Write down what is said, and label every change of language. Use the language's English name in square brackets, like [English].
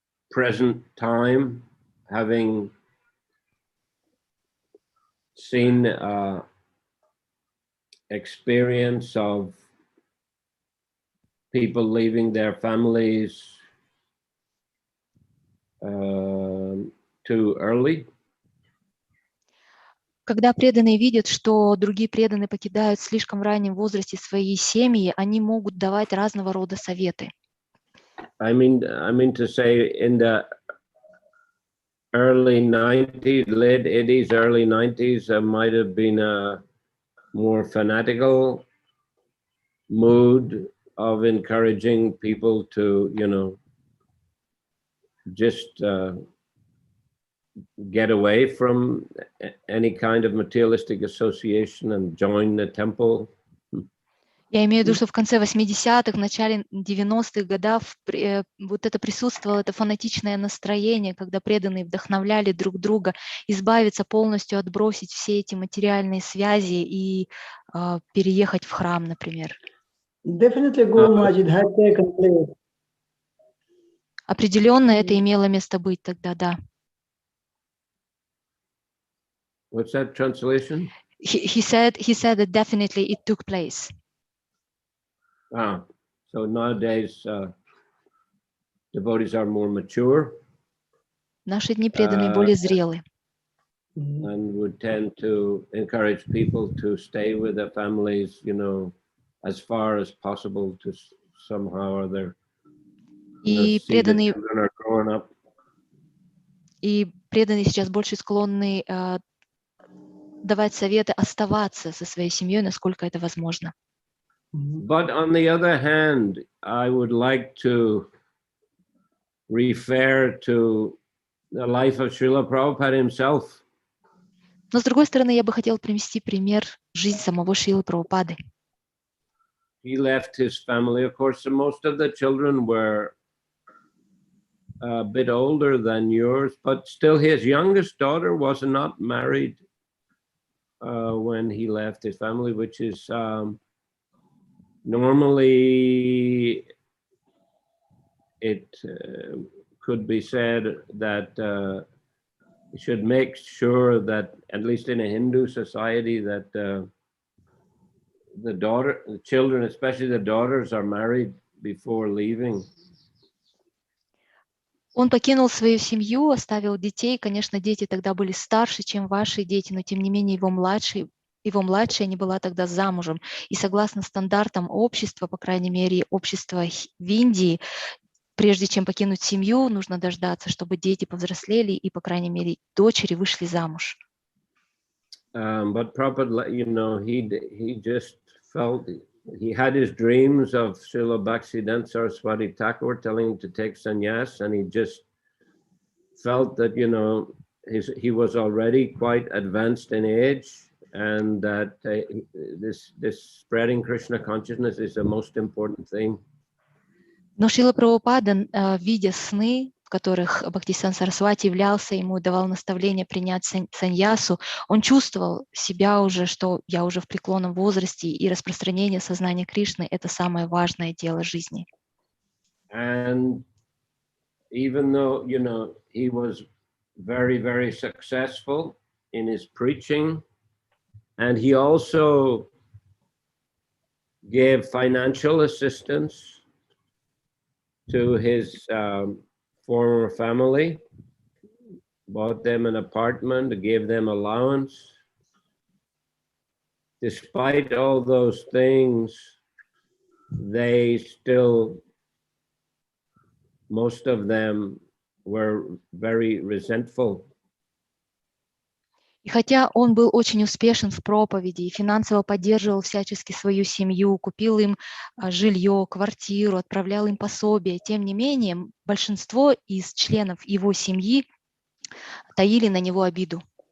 [English] present time, having seen experience of people leaving their families too early. [Russian] Когда преданные видят, что другие преданные покидают в слишком раннем возрасте свои семьи, они могут давать разного рода советы. [English] I mean to say in the early 90s, late 80s, early 90s, there might have been a more fanatical mood of encouraging people to, just get away from any kind of materialistic association and join the temple. [Russian] Я имею в виду, что в конце 80-х, в начале 90-х годов вот это присутствовало, это фанатичное настроение, когда преданные вдохновляли друг друга избавиться полностью, отбросить все эти материальные связи и переехать в храм, например. [English] Definitely, Guru Maharaj, it had taken place. [Russian] Определенно это имело место быть тогда, да. [English] What's that translation? He said that definitely it took place. So nowadays devotees are more mature. [Russian] В наши дни преданные более зрелые. [English] And would tend to encourage people to stay with their families, as far as possible to somehow or other. [Russian] И [English] see the children are growing up. [Russian] И преданные сейчас больше склонны давать советы оставаться со своей семьей, насколько это возможно. [English] But on the other hand, I would like to refer to the life of Srila Prabhupada himself. [Russian] Но с другой стороны, я бы хотела привести пример жизни самого Шрилы Прабхупады. [English] He left his family. Of course, most of the children were a bit older than yours, but still his youngest daughter was not married when he left his family, which is normally it could be said that you should make sure that, at least in a Hindu society, that the children, especially the daughters, are married before leaving. [Russian] Он покинул свою семью, оставил детей. Конечно, дети тогда были старше, чем ваши дети, но тем не менее его младшая не была тогда замужем. И согласно стандартам общества, по крайней мере, общества в Индии, прежде чем покинуть семью, нужно дождаться, чтобы дети повзрослели и, по крайней мере, дочери вышли замуж. [English] But Prabhupada, he just felt, he had his dreams of Srila Bhaktisiddhanta Saraswati Thakur telling him to take sannyas, and he just felt that, he was already quite advanced in age, and that this spreading Krishna consciousness is the most important thing. [Russian] Но Шрила Прабхупада, видя сны, в которых Бхактисиданта Сарасвати являлся, ему давал наставление принять саньясу, он чувствовал себя уже, что я уже в преклонном возрасте, и распространение сознания Кришны – это самое важное дело жизни. [English] And even though, he was very, very successful in his preaching, and he also gave financial assistance to his former family, bought them an apartment, gave them allowance. Despite all those things, they still, most of them were very resentful. [Russian] И хотя он был очень успешен в проповеди и финансово поддерживал всячески свою семью, купил им жилье, квартиру, отправлял им пособия, тем не менее большинство из членов его семьи таили на него обиду.